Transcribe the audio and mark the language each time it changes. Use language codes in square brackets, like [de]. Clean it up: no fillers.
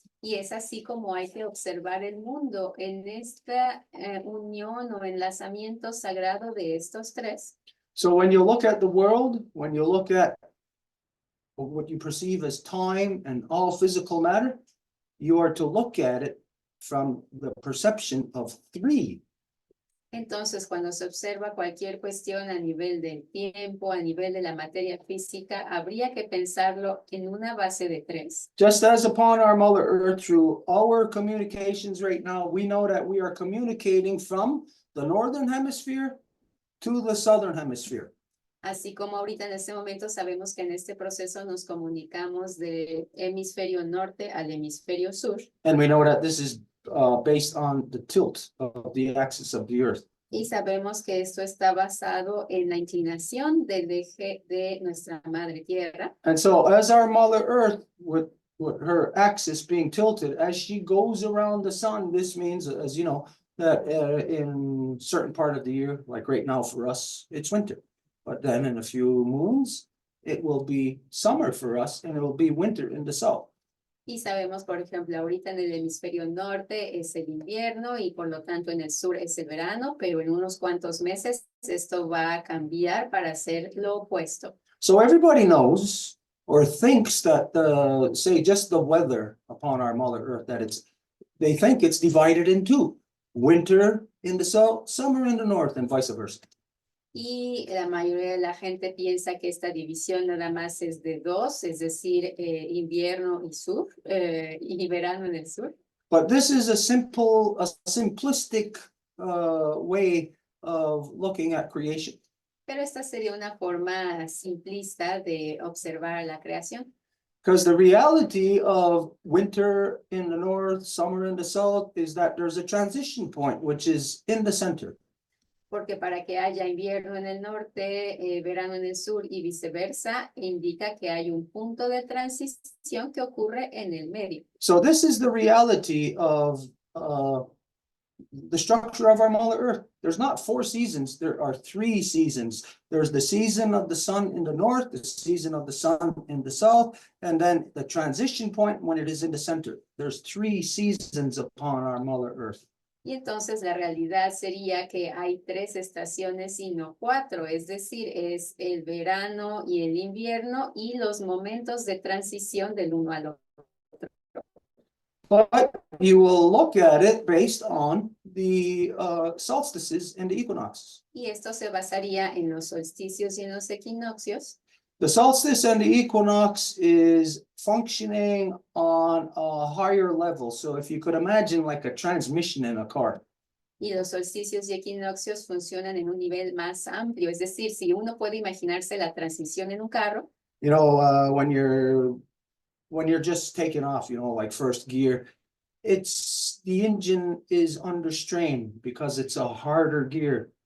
[es] Y es así como hay que observar el mundo en esta unión o enlazamiento sagrado de estos tres. [en] So when you look at the world, when you look at what you perceive as time and all physical matter, you are to look at it from the perception of three. [es] Entonces, cuando se observa cualquier cuestión a nivel del tiempo, a nivel de la materia física, habría que pensarlo en una base de tres. [en] Just as upon our Mother Earth, through our communications right now, we know that we are communicating from the northern hemisphere to the southern hemisphere. [es] Así como ahorita en este momento sabemos que en este proceso nos comunicamos del hemisferio norte al hemisferio sur. [en] And we know that this is based on the tilt of the axis of the earth. [es] Y sabemos que esto está basado en la inclinación del eje de nuestra madre tierra. [en] And so as our Mother Earth, with her axis being tilted, as she goes around the sun, this means, as you know, that in certain part of the year, like right now for us, it's winter. But then in a few moons, it will be summer for us and it will be winter in the south. [es] Y sabemos, por ejemplo, ahorita en el hemisferio norte es el invierno y por lo tanto en el sur es el verano, pero en unos cuantos meses esto va a cambiar para ser lo opuesto. [en] So everybody knows or thinks that say just the weather upon our Mother Earth, that they think it's divided in two, winter in the south, summer in the north, and vice versa. [es] Y la mayoría de la gente piensa que esta división nada más es de dos, es decir, invierno y sur, y verano en el sur. [en] But this is a simplistic way of looking at creation. [es] Pero esta sería una forma simplista de observar la creación. [en] Because the reality of winter in the north, summer in the south, is that there's a transition point, which is in the center. [es] Porque para que haya invierno en el norte, verano en el sur y viceversa, indica que hay un punto de transición que ocurre en el medio. [en] So this is the reality of the structure of our Mother Earth. There's not 4 seasons, there are 3 seasons. There's the season of the sun in the north, the season of the sun in the south, and then the transition point when it is in the center. There's 3 seasons upon our Mother Earth. [es] Y entonces la realidad sería que hay 3 estaciones y no 4, es decir, es el verano y el invierno y los momentos de transición del uno al otro. [en] But you will look at it based on the solstices and the equinoxes. [es] Y esto se basaría en los solsticios y en los equinoccios. [en] The solstice and the equinox is functioning on a higher level. So if you could imagine like a transmission in a car. [es] Y los solsticios y equinoccios funcionan en un nivel más amplio. Es decir, si uno puede imaginarse la transmisión en un carro. [en] You know, when you're just taking off, you know, like first gear, the engine is under strain because it's a harder gear.